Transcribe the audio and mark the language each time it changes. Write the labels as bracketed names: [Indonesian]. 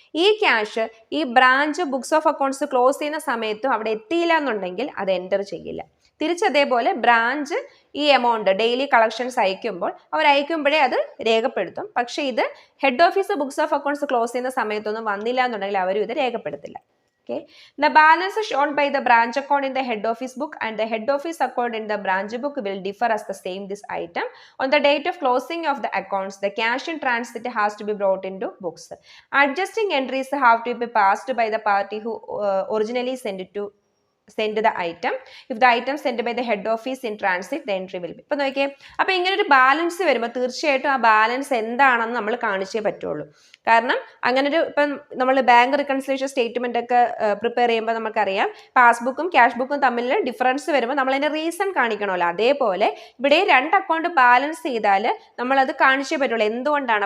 [Malayalam] ഈ ക്യാഷ് ഈ branch books of accounts close ചെയ്യുന്ന സമയത്തും അവിടെ എത്തിയില്ല എന്നുണ്ടെങ്കിൽ അത് എൻ്റർ ചെയ്യില്ല. തിരിച്ചതേപോലെ ബ്രാഞ്ച് ഈ എമൗണ്ട് ഡെയിലി കളക്ഷൻസ് അയക്കുമ്പോൾ അവർ അയക്കുമ്പോഴേ അത് രേഖപ്പെടുത്തും. പക്ഷേ ഇത് head office books of accounts close ചെയ്യുന്ന സമയത്തൊന്നും വന്നില്ല എന്നുണ്ടെങ്കിൽ അവരും ഇത് രേഖപ്പെടുത്തില്ല. [English] Okay. The balance shown by the branch account in the head office book and the head office account in the branch book will differ as the same this item. On the date of closing of the accounts, the cash in transit has to be brought into books. Adjusting entries have to be passed by the party who originally send the item. If the item sent by the head office in transit, the entry will be. [Malayalam] ഇപ്പൊ നോക്കിയേ, അപ്പൊ ഇങ്ങനെ ഒരു balance വരുമ്പോൾ തീർച്ചയായിട്ടും ആ balance എന്താണെന്ന് നമ്മൾ കാണിച്ചേ പറ്റുള്ളൂ. കാരണം അങ്ങനെ ഒരു ഇപ്പം നമ്മൾ ബാങ്ക് റിക്കൺസിലേഷൻ സ്റ്റേറ്റ്മെന്റ് ഒക്കെ പ്രിപ്പയർ ചെയ്യുമ്പോൾ നമുക്കറിയാം പാസ്ബുക്കും ക്യാഷ് ബുക്കും തമ്മിൽ ഡിഫറൻസ് വരുമ്പോൾ നമ്മൾ അതിന്റെ റീസൺ കാണിക്കണമല്ലോ. അതേപോലെ ഇവിടെ 2 അക്കൗണ്ട് ബാലൻസ് ചെയ്താൽ നമ്മൾ അത് കാണിച്ചേ പറ്റുള്ളൂ എന്തുകൊണ്ടാണ്.